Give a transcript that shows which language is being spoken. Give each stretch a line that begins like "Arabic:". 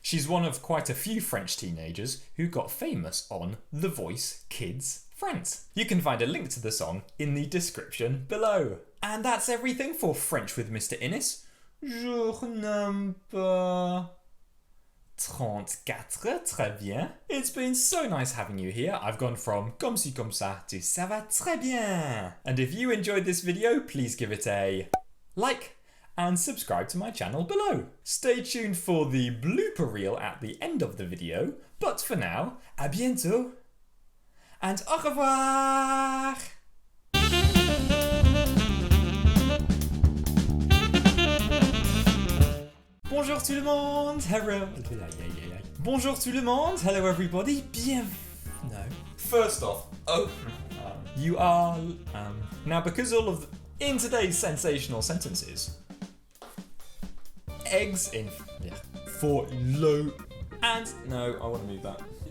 English: She's one of quite a few French teenagers who got famous on The Voice Kids France. You can find a link to the song in the description below. And that's everything for French with Mr. Innes. Jour number 34,
French: très bien.
English: It's been so nice having you here. I've gone from
French: comme ci comme ça
English: to
French: ça va très bien.
English: And if you enjoyed this video, please give it a like and subscribe to my channel below. Stay tuned for the blooper reel at the end of the video. But for now,
French: à bientôt
English: and
French: au revoir. Bonjour tout le monde,
English: hello.
French: Bonjour tout le monde,
English: hello everybody, no. First off, you are, now because all of in today's sensational sentences, eggs in, for low, and, no, I want to move that.